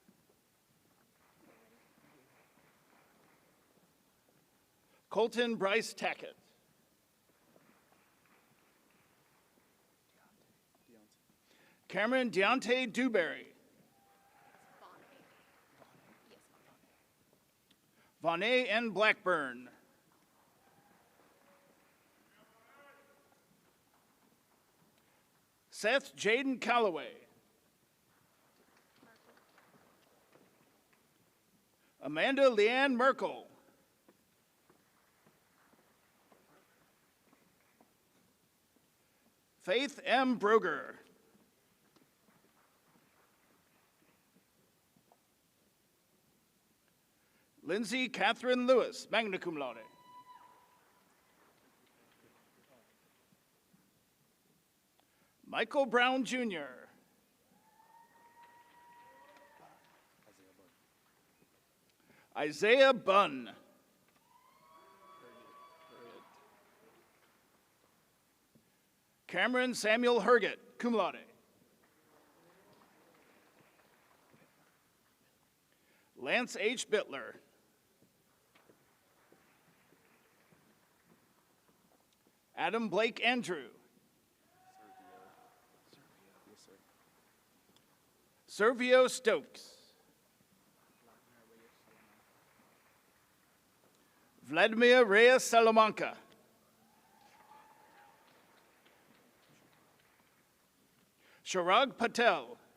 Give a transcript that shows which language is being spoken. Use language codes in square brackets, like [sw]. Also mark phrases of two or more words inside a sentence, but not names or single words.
[en] Colton Bryce Tackett. Cameron Deontay Dewberry. Vonnae N. Blackburn. Seth Jaden Calloway. Amanda Leanne Merkel. Faith M. Broger. Lindsay Catherine Lewis, [la] magna cum laude. [en] Michael Brown, Jr. Isaiah Bunn. Cameron Samuel Herget, [la] cum laude. [en] Lance H. Bittler. Adam Blake Andrew. Servio Stokes. Vladimir Reyes Salamanca. Sharag Patel.